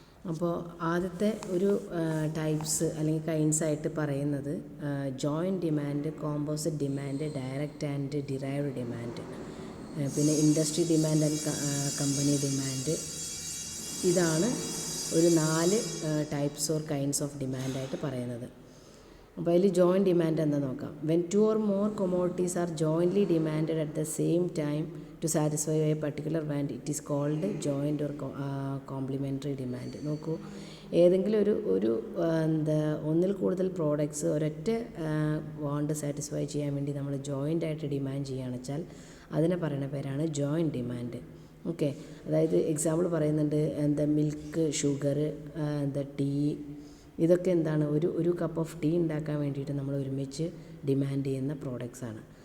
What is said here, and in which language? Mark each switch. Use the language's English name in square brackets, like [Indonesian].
[Malayalam] അപ്പോൾ ആദ്യത്തെ ഒരു ടൈപ്സ് അല്ലെങ്കിൽ കൈൻഡ്സ് ആയിട്ട് പറയുന്നത് joint demand, composite demand, direct and derived demand, പിന്നെ industry demand and company demand. ഇതാണ് ഒരു 4 [English] types or kinds of [Malayalam] ഡിമാൻഡായിട്ട് പറയുന്നത്. അപ്പോൾ അതിൽ ജോയിൻറ്റ് ഡിമാൻഡ് എന്താ നോക്കാം. [English] When 2 or more commodities are jointly demanded at the same time to satisfy a particular demand, it is called joint or complementary demand. [Malayalam] നോക്കൂ, ഏതെങ്കിലും ഒരു ഒന്നിൽ കൂടുതൽ പ്രോഡക്ട്സ് ഒരൊറ്റ വാണ്ട് സാറ്റിസ്ഫൈ ചെയ്യാൻ വേണ്ടി നമ്മൾ ജോയിൻ്റ് ആയിട്ട് ഡിമാൻഡ് ചെയ്യുകയാണെന്ന് വെച്ചാൽ അതിനെ പറയുന്ന പേരാണ് ജോയിൻറ്റ് ഡിമാൻഡ്. ഓക്കെ, അതായത് എക്സാമ്പിൾ പറയുന്നുണ്ട്, മിൽക്ക്, ഷുഗർ, ടീ, ഇതൊക്കെ എന്താണ്, ഒരു കപ്പ് ഓഫ് ടീ ഉണ്ടാക്കാൻ വേണ്ടിയിട്ട് നമ്മൾ ഒരുമിച്ച് ഡിമാൻഡ് ചെയ്യുന്ന പ്രോഡക്ട്സാണ്.